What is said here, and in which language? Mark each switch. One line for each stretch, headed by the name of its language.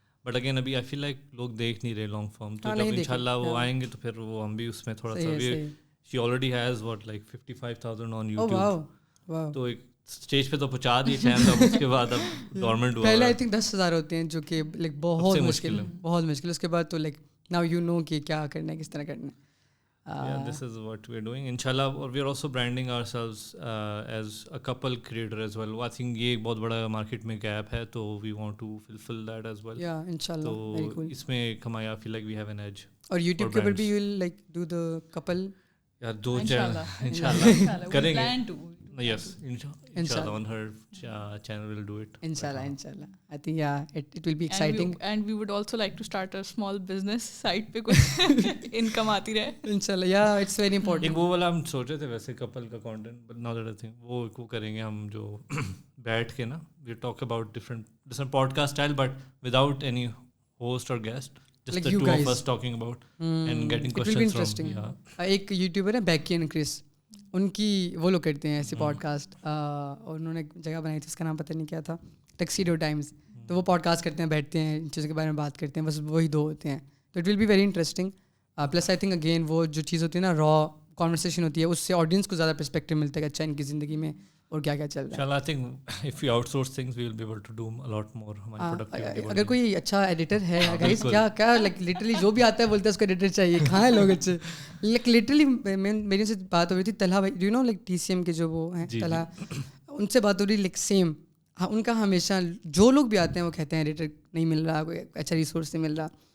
Urdu: But again ابھی آئی feel like لوگ دیکھ نہیں رہے لانگ فارم, تو جب ان شاء اللہ وہ آئیں گے تو پھر وہ ہم بھی اس میں تھوڑا سا.
English: she already has what like 55,000 on YouTube,
Urdu: تو ایک اسٹیج پہ تو پہنچا دیے چینل, اب اس کے بعد اب ڈورمنٹ ہوا. پہلے آئی تھنک 10,000 ہوتے ہیں جو کہ لائک بہت مشکل, بہت مشکل. اس کے بعد تو
English: like now you know
Urdu: کہ کیا کرنا ہے, کس طرح کرنا ہے.
English: This is what we are doing inshallah, or we are also branding ourselves as a couple creator as well.
Urdu: I think یہ ایک بہت بڑا مارکیٹ میں گیپ ہے, تو
English: we want to fulfill that as well. Yeah, inshallah. Very cool.
Urdu: اس میں ہمارا
English: I feel like we have an edge. اور YouTube کے اوپر بھی you will like do the couple.
Urdu: یار دو انشاءاللہ کریں گے.
English: Plan to. Yes, inshallah on her channel we'll do it. Inshallah. I think it will be exciting. And we would also like to start a small business site
Urdu: پہ کچھ income آتی رہے.
English: Inshallah, yeah, it's very important.
Urdu: ایک وہ والا ہم سوچے تھے ویسے کپل کا content,
English: but now that I think
Urdu: وہ کریں گے ہم جو بیٹھ کے نا,
English: we talk about different podcast style but without any host or guest. Just like the two guys. Of us talking about and getting questions from. It will be interesting.
Urdu: ایک YouTuber ہے بیکی اینڈ کرس, ان کی وہ لوگ کرتے ہیں ایسے pod cost, اور انہوں نے جگہ بنائی تھی, اس کا نام پتہ نہیں کیا تھا, ٹکسیڈو ٹائمز. تو وہ پوڈ کاسٹ کرتے ہیں, بیٹھتے ہیں, ان چیزوں کے بارے میں بات کرتے ہیں, بس وہی دو ہوتے ہیں. تو
English: It will be very interesting. Plus I think
Urdu: again وہ جو چیز ہوتی ہے نا, را کانورسیشن ہوتی ہے, اس سے آڈینس کو زیادہ پرسپیکٹیو ملتا ہے کہ اچھا ان کی زندگی میں اور کیا کیا چل رہا ہے.
English: Inshallah, I think if we outsource things, we will be able to do a lot more.
Urdu: ہماری productivity. اگر کوئی اچھا ایڈیٹر ہے گائز, کیا لائک لٹرلی جو بھی آتا ہے بولتا ہے اس کو ایڈیٹر چاہیے. کہاں ہیں لوگ اچھے, لائک لٹرلی میری سے بات ہو رہی تھی طلحہ بھائی,
English: do you know
Urdu: like TCM کے جو وہ ہیں طلحہ, ان سے بات ہو رہی لائک سیم. ان کا ہمیشہ جو لوگ بھی آتے ہیں وہ کہتے ہیں ایڈیٹر نہیں مل رہا, کوئی اچھا ریسورس نہیں مل رہا.